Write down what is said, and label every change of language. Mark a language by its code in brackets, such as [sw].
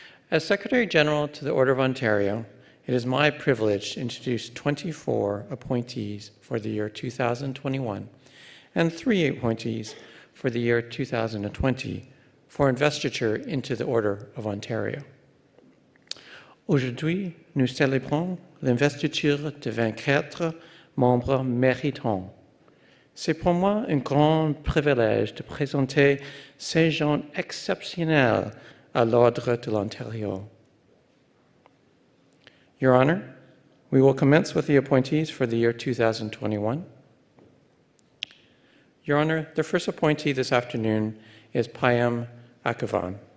[en] As Secretary General to the Order of Ontario, it is my privilege to introduce 24 appointees for the year 2021 and 3 appointees for the year 2020 for investiture into the Order of Ontario. [fr] Aujourd'hui, nous célébrons l'investiture de 24 membres méritants. C'est pour moi un grand privilège de présenter ces gens exceptionnels à l'Ordre de l'Ontario. [en] Your Honor, we will commence with the appointees for the year 2021. Your Honor, the first appointee this afternoon is Payam Akavan.